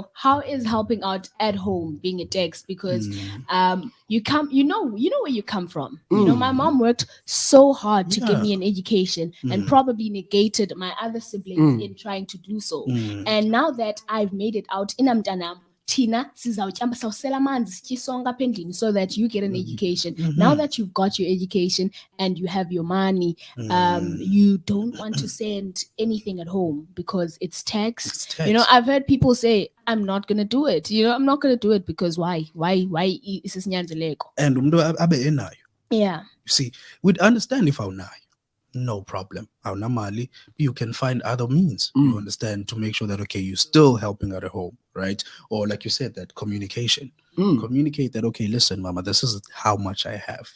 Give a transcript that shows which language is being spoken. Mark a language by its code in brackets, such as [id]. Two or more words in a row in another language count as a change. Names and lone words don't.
[en] How is helping out at home being a tax? Because you come, where you come from. My mom worked so hard to give me an education and probably negated my other siblings in trying to do so. And now that I've made it out in Amdanam, [xh] Tina sawusela amanzi sitye sonke apha endlini [en] so that you get an education. Now that you've got your education and you have your money, you don't want to send anything at home because it's tax. It's tax. You know, I've heard people say, I'm not gonna do it. You know, I'm not gonna do it because why is this nyanzeleko? [xh] And umuntu abe enayo. [en] Yeah. You see, we'd understand if awunayo. No problem. Awunamali, you can find other means, you understand, to make sure that, okay, you're still helping out at home, right? Or like you said, that communication. Communicate that, okay, listen, mama, this is how much I have.